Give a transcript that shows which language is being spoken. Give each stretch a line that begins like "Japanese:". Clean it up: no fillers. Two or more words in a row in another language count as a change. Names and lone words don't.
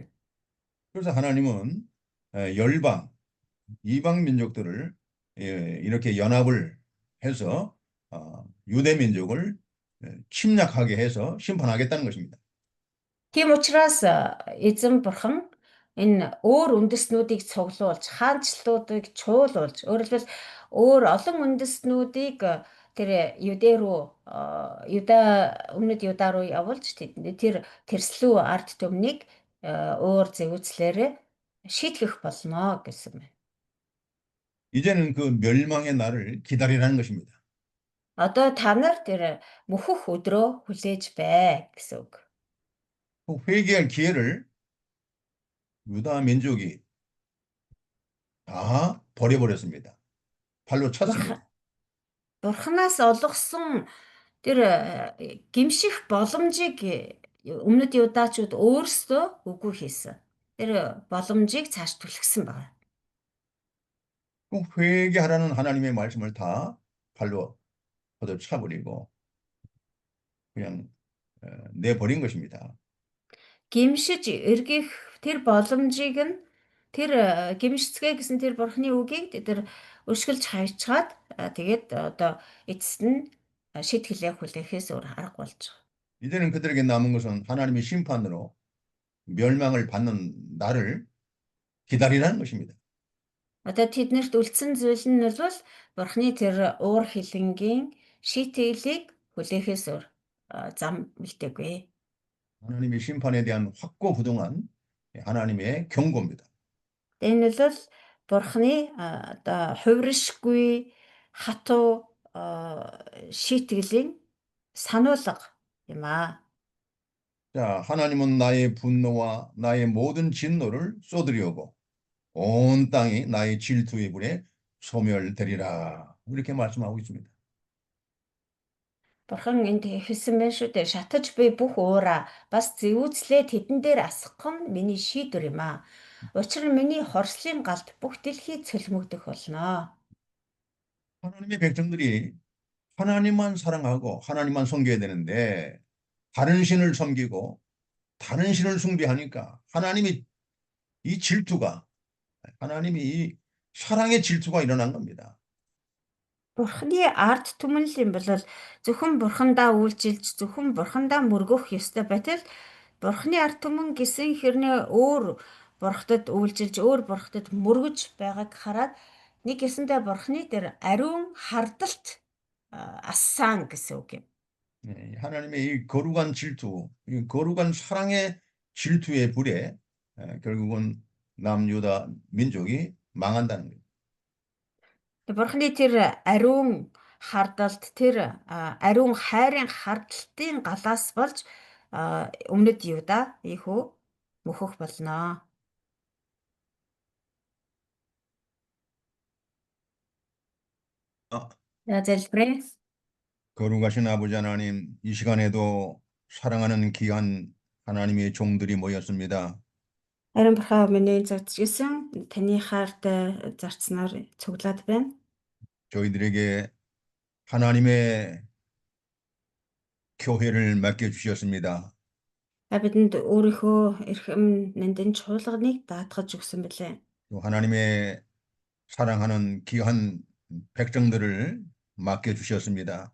Korean: 그래서 하나님은 열방, 이방 민족들을 이렇게 연합을 해서 유대 민족을 침략하게 해서 심판하겠다는 것입니다.
Mongolian: Тийм учраас эзэн бурхан энэ өөр үндэстнүүдийг цуглуулж, хаанчлалуудыг чуулуулж, өөрөөр хэлбэл өөр олон үндэстнүүдийг тэр Юдэ руу, өмнөд Юда руу явуулж тэр тэрслүү ард түмнийг өөр зэвүүцлээрээ шийтгэх болно гэсэн байна.
Korean: 이제는 그 멸망의 날을 기다리라는 것입니다.
Mongolian: Одоо та нар тэр мөхөх өдрөө хүлээж бай гэсэн үг.
Korean: 그 회개할 기회를 유다 민족이 다 버려버렸습니다. 발로 찼습니다.
Mongolian: Бурханаас олгосон тэр гимших боломжийг өмнөд юдаачууд өөрсдөө үгүй хийсэн. Тэр боломжийг цааш түлхсэн байна.
Korean: 그 회개하라는 하나님의 말씀을 다 발로 걷어차버리고 그냥 내버린 것입니다.
Mongolian: Гимшиж эргэх тэр боломжийг нь тэр гимшцгээ гэсэн тэр бурхны үгийг тэр өршгөлж хайчаад тэгээд одоо эцэст нь шийтгэлээ хүлээхээс өөр арга болж байгаа.
Korean: 이제는 그들에게 남은 것은 하나님의 심판으로 멸망을 받는 날을 기다리라는 것입니다.
Mongolian: Одоо тэднэрт үлдсэн зүйл нь бол бурхны тэр уур хилэнгийн шийтгэлийг хүлээхээс өөр зам үлдээгүй.
Korean: 하나님의 심판에 대한 확고부동한 하나님의 경고입니다.
Mongolian: Энэ бол бурхны одоо хувиршгүй хатуу шийтгэлийн сануулга юм аа.
Korean: 자, 하나님은 나의 분노와 나의 모든 진노를 쏟으려고 온 땅이 나의 질투의 불에 소멸되리라. 이렇게 말씀하고 있습니다.
Mongolian: Бурхан энд хэлсэн байх шүү дээ. Шатаж буй бүх уураа бас зэвүүцлээ тэдэн дээр асгах нь миний шийдвэр юм аа. Учир нь миний хорслын галд бүх дэлхий цөлмөгдөх болно.
Korean: 하나님의 백성들이 하나님만 사랑하고 하나님만 섬겨야 되는데 다른 신을 섬기고 다른 신을 숭배하니까 하나님이 이 질투가 하나님이 이 사랑의 질투가 일어난 겁니다.
Mongolian: Бурхны ард түмэн л юм бол зөвхөн бурхандаа үйлчилж зөвхөн бурхандаа мөргөх ёстой байтал Бурхны ард түмэн гэсэн хэрнээ өөр бурхтад үйлчилж, өөр бурхтад мөргөж байгааг хараад нэг гэсэндээ бурхны дээр ариун хардалт ассан гэсэн үг юм.
Korean: 하나님의 이 거룩한 질투, 이 거룩한 사랑의 질투의 불에 결국은 남유다 민족이 망한다는 거예요.
Mongolian: Бурхны тэр ариун хардалт, тэр ариун хайрын хардалтын галаас болж өмнөд Юда ийхүү мөхөх болно. 아, За залбирая.
Korean: 거룩하신 아버지 하나님, 이 시간에도 사랑하는 귀한 하나님의 종들이 모였습니다.
Mongolian: Ариун бурхан миний зодчилсан таны хайртай зарцнаар цуглаад байна.
Korean: 저희들에게 하나님의 교회를 맡겨주셨습니다.
Mongolian: Бидэнд өөрийнхөө эрхэм нандин чуулганыг даатгаж өгсөн билээ.
Korean: 또 하나님의 사랑하는 귀한 백성들을 맡겨주셨습니다.